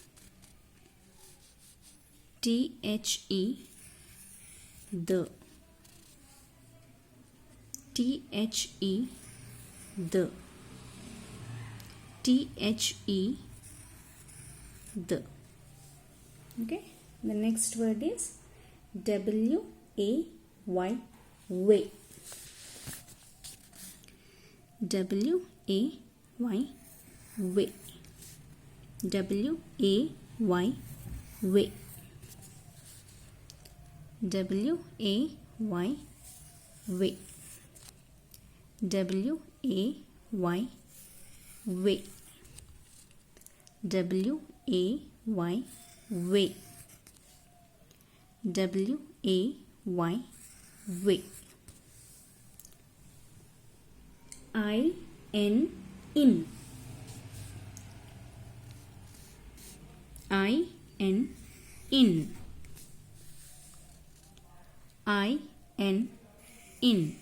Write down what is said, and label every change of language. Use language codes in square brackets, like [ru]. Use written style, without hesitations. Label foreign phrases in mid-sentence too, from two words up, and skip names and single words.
[en] T-H-E, the. T-H-E, the. T-H-E, the. Okay. The next word is W-A-Y, way. W-A-Y, way. W-A-Y, way. W-A-Y, way. W-A-Y, way. W-A-Y, way. W-A-Y, way. I-N, in. I-N, in. I-N, in.